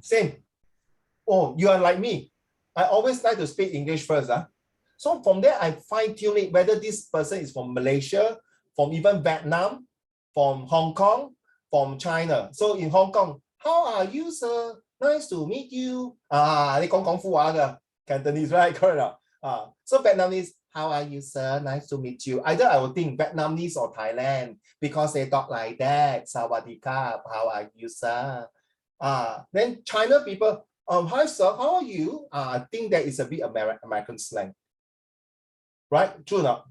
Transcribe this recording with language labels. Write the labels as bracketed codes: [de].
[en] Same. Oh, you are like me. I always like to speak English first. So from there, I fine-tune it, whether this person is from Malaysia, from even Vietnam, from Hong Kong, from China. So in Hong Kong, how are you, sir? Nice to meet you. [yue] 你講廣府話㗎 [en] Cantonese, right? Correct. So Vietnamese, how are you, sir? Nice to meet you. Either I would think Vietnamese or Thailand because they talk like that. Sawadee-krap. How are you, sir? Then China people, hi, sir. How are you? I think that is a bit American slang. Right? True enough.